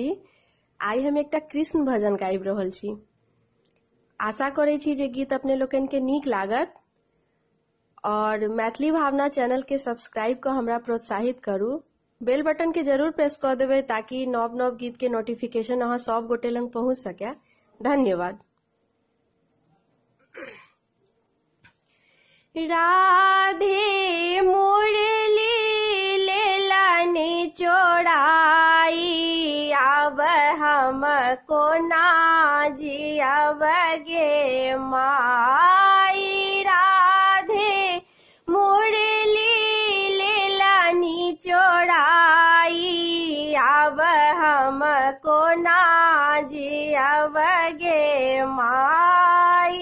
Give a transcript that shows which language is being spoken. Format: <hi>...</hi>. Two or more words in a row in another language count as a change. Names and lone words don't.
<mai>आई हम एकटा कृष्ण भजन गाबि रहल छी। आशा करे छी जे गीत अपने लोकन के नीक लागत और मैथिली भावना चैनल के सब्सक्राइब कर हमरा प्रोत्साहित करू।</mai> <en>bell button</en> <mai>के जरूर प्रेस कर देवे ताकि नव नव गीत के नोटिफिकेशन अहाँ सब गोटे लंग पहुंच सके। धन्यवाद। राधे मुरली लेलानी चोड़ाई, अब हमको नाजी अब गे माई। राधे मुरली लेलानी चोड़ाई, अब हमको नाजी अब गे माई।</mai>